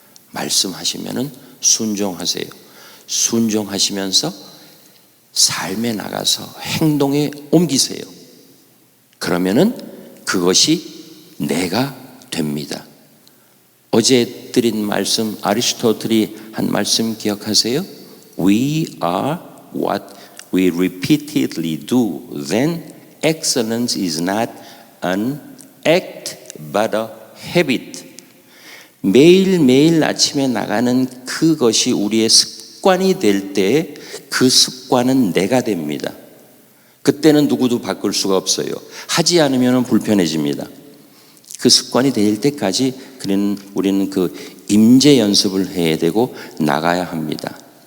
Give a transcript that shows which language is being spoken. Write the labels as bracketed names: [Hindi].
[Korean] 말씀하시면은 순종하세요. 순종하시면서 삶에 나가서 행동에 옮기세요. 그러면은 그것이 내가 됩니다. 어제 드린 말씀, 아리스토텔이 한 말씀 기억하세요? [English] We are what we repeatedly do. Then excellence is not an act but a habit. [Korean] 매일매일 아침에 나가는 그것이 우리의 습관이 될 때 그 습관은 내가 됩니다. 그때는 누구도 바꿀 수가 없어요. 하지 않으면 불편해집니다. 그 습관이 될 때까지 우리는 그 임재 연습을 해야 되고 나가야 합니다.